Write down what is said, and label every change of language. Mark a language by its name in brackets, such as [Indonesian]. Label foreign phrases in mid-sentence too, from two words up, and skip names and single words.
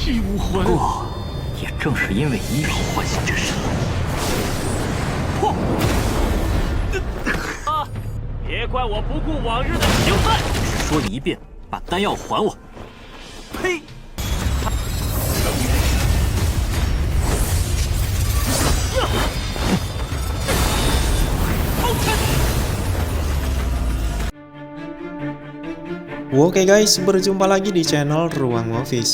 [Chinese] 不过，也正是因为一品唤醒之身，破！啊！别怪我不顾往日的情分，只说一遍，把丹药还我！呸！ [Indonesian] Oke guys, berjumpa lagi di channel Ruang Movies.